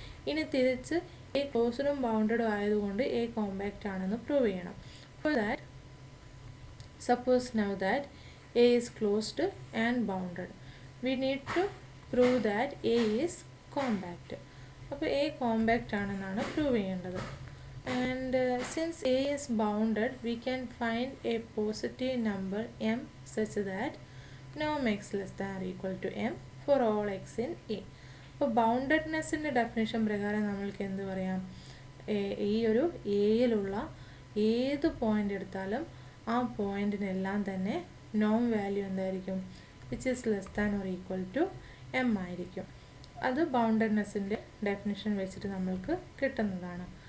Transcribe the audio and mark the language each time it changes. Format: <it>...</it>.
<ml>ഇനി തിരിച്ച് എ ക്ലോസ്ഡും ബൗണ്ടഡും ആയതുകൊണ്ട് എ കോമ്പാക്റ്റ് ആണെന്ന് പ്രൂവ് ചെയ്യണം.</ml> <en>For that suppose now that A is closed and bounded, we need to prove that A is compact.</en> <ml>അപ്പോൾ A compact ആണെന്നാണ് prove ചെയ്യേണ്ടത്.</ml> <en>And since A is bounded, we can find a positive number m such that norm x less than or equal to m for all x in A.</en> <ml>അപ്പോൾ ബൗണ്ടഡ്നെസ്സിൻ്റെ definition പ്രകാരം നമ്മൾക്ക് എന്ത് പറയാം, ഈ ഒരു എയിലുള്ള ഏത് പോയിൻ്റ് എടുത്താലും ആ പോയിൻറ്റിനെല്ലാം തന്നെ നോം വാല്യൂ എന്തായിരിക്കും,</ml> <en>which is less than or equal to</en> <ml>M ആയിരിക്കും. അത് ബൗണ്ടഡ്നെസ്സിൻ്റെ ഡെഫിനേഷൻ വെച്ചിട്ട് നമ്മൾക്ക് കിട്ടുന്നതാണ്.</ml>